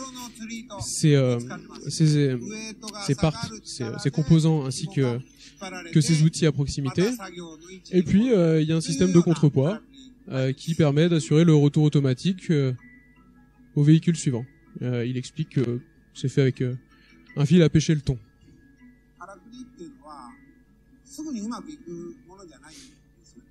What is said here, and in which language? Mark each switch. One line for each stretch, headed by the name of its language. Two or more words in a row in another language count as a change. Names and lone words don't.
French: parts, ses composants ainsi que ses outils à proximité. Et puis il y a un système de contrepoids qui permet d'assurer le retour automatique au véhicule suivant. Il explique que c'est fait avec un fil à pêcher le thon.
Japanese: すぐにうまくいくものじゃないんですよ。